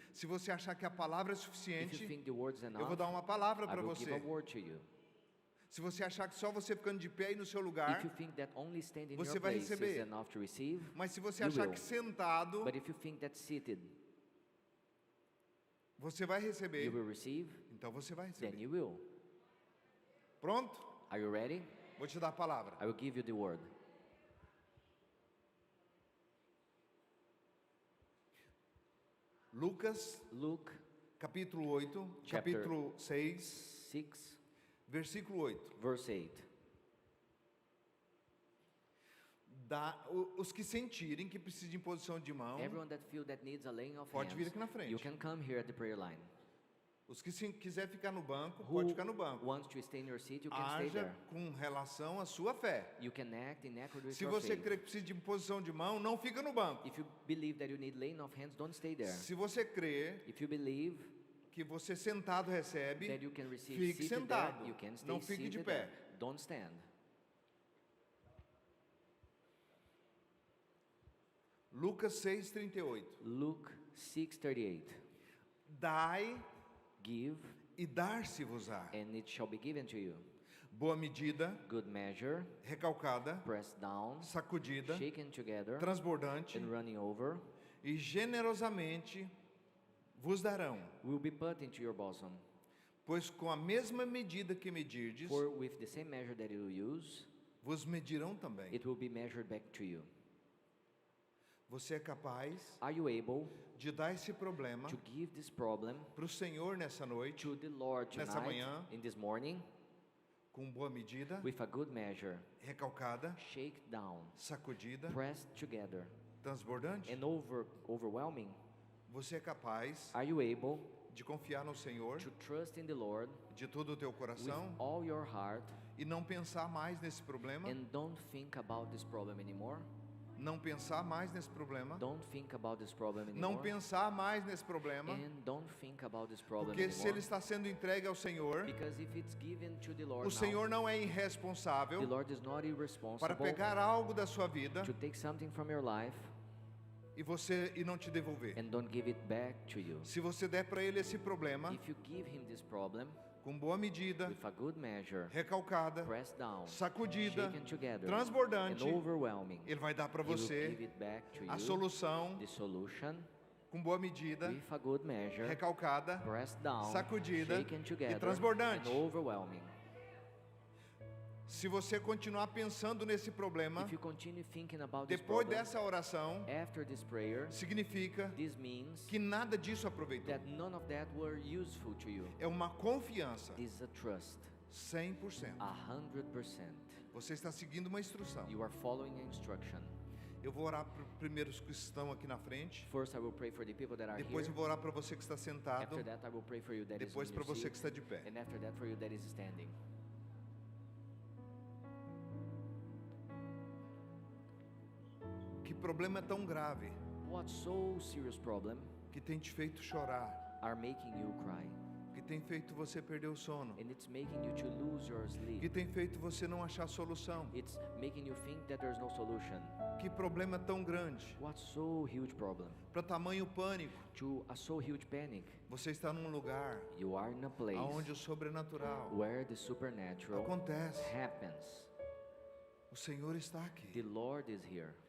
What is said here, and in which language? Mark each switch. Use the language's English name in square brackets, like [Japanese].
[Portuguese] Se você achar que a palavra é [English] If you [Portuguese] suficiente, [English] think the word is [Portuguese] eu vou [English] enough, [Portuguese] dar uma palavra [English] I [Portuguese] para [English] will give a [Portuguese] você. [English] word to you. [Portuguese] Se você achar que só você ficando de pé aí no seu [English] If [Portuguese] lugar, [English] you think that only standing in [Portuguese] você [English] your [Portuguese] vai [English] place is [Portuguese] receber. [English] enough to receive, [Portuguese] mas se você [English] you [Portuguese] achar [English] will. [Portuguese] que sentado [English] But if you think that seated [Portuguese] você vai [English] you [Portuguese] receber, [English] will receive, [Portuguese] então você vai [English] then [Portuguese] receber. [English] you will. [Portuguese] Pronto? [English] Are you ready? [Portuguese] Vou te dar a palavra. [English] I will give you the word. [Portuguese] Lucas, [English] Luke [Portuguese] capítulo 8, [English] Chapter- [Portuguese] capítulo 6, [English] 6, [Portuguese] versículo 8. [English] verse 8. [Portuguese] Os que sentirem que precisam de imposição de mão, [English] Everyone that feel that needs a laying of [Portuguese] pode vir [English] hands, [Portuguese] aqui na frente. [English] you can come here at the prayer line. [Portuguese] Os que quiser ficar no banco, [English] Who [Portuguese] pode ficar no banco. [English] wants to stay in your seat, you can stay [Portuguese] Haja [English] there. [Portuguese] com relação à sua fé. [English] You can act in accord with [Portuguese] Se [English] your [Portuguese] você [English] faith. [Portuguese] crê que precisa de imposição de mão, não fica no banco. [English] If you believe that you need laying of hands, don't stay there. [Portuguese] Se você crê [English] If you believe [Portuguese] que você sentado recebe, [English] that you can receive [Portuguese] fique [English] seated [Portuguese] sentado. [English] there, you can stay [Portuguese] Não fique de [English] seated [Portuguese] pé. [English] there. Don't stand. [Portuguese] Lucas 6:38. [English] Luke 6:38. [Portuguese] Dai [English] Give, [Portuguese] e dar-se-vos-á. [English] and it shall be given to you. [Portuguese] Boa medida, [English] Good measure, [Portuguese] recalcada, [English] pressed down, [Portuguese] sacudida, [English] shaken together, [Portuguese] transbordante [English] and running over, [Portuguese] e generosamente vos darão. [English] will be put into your bosom. [Portuguese] Pois com a mesma medida que medirdes, [English] For with the same measure that you use, [Portuguese] vos medirão também. [English] it will be measured back to you. [Portuguese] Você é capaz [English] Are you able [Portuguese] de dar esse problema [English] to give this problem [Portuguese] para o Senhor nessa noite, [English] to the Lord [Portuguese] Nessa [English] tonight, [Portuguese] manhã. [English] in this morning, [Portuguese] com boa medida, [English] with a good measure, [Portuguese] recalcada, [English] shake down, [Portuguese] sacudida, [English] pressed together, [Portuguese] transbordante? [English] and overwhelming? [Portuguese] Você é capaz [English] Are you able [Portuguese] de confiar no Senhor [English] to trust in the Lord [Portuguese] de todo o teu [English] with [Portuguese] coração [English] all your heart [Portuguese] e não pensar mais nesse problema? [English] and don't think about this problem anymore? [Portuguese] Não pensar mais nesse problema? [English] Don't think about this problem [Portuguese] Não [English] anymore. [Portuguese] pensar mais nesse problema? [English] And don't think about this problem [Portuguese] Porque se [English] anymore. [Portuguese] ele está sendo entregue ao Senhor, [English] Because if it's given to the Lord [Portuguese] o Senhor [English] now, [Portuguese] não é [English] the [Portuguese] irresponsável [English] Lord is not [Portuguese] para [English] irresponsible [Portuguese] pegar algo da sua vida [English] to take something from your life [Portuguese] e não te devolver. [English] and don't give it back to you. [Portuguese] Se você der para ele esse problema, [English] If you give him this problem, [Portuguese] com boa medida, [English] with a good measure, [Portuguese] recalcada, [English] pressed down, [Portuguese] sacudida, [English] shaken together, [Portuguese] transbordante, [English] and overwhelming, [Portuguese] Ele vai dar para [English] He will [Portuguese] você [English] give it back to [Portuguese] a [English] you, [Portuguese] solução [English] the solution, [Portuguese] com boa medida, [English] with a good measure, [Portuguese] recalcada, [English] pressed down, [Portuguese] sacudida [English] shaken [Portuguese] e [English] together, [Portuguese] transbordante. [English] and overwhelming. [Portuguese] Se você continuar pensando nesse problema, [English] If you continue thinking about this [Portuguese] depois [English] problem, [Portuguese] dessa oração, [English] after this prayer, [Portuguese] significa [English] this means [Portuguese] que nada disso aproveitou. [English] that none of that were useful to you. [Portuguese] É uma confiança, [English] This is a trust, [Portuguese] 100%. [English] 100%. [Portuguese] Você está seguindo uma instrução. [English] You are following an instruction. [Portuguese] Eu vou orar para primeiros que estão aqui na frente. [English] First, I will pray for the people that are [Portuguese] Depois [English] here. [Portuguese] eu vou orar para você que está sentado. [English] After that, I will pray for you that is [Portuguese] Depois [English] in [Portuguese] para [English] your [Portuguese] você [English] seat. [Portuguese] que está de pé. [English] And after that, for you that is standing. [Portuguese] Que problema é tão grave [English] What so serious problem [Portuguese] que tem te feito chorar, [English] are making you cry? [Portuguese] que tem feito você perder o sono, [English] And it's making you to lose your [Portuguese] que [English] sleep. [Portuguese] tem feito você não achar solução? [English] It's making you think that there's no solution. [Portuguese] Que problema é tão grande [English] What so huge problem? [Portuguese] para tamanho pânico? [English] To a so huge panic. [Portuguese] Você está num lugar [English] You are in a place [Portuguese] onde o sobrenatural [English] where the supernatural [Portuguese] acontece. [English] happens. [Portuguese] O Senhor está aqui. [English] The Lord is here.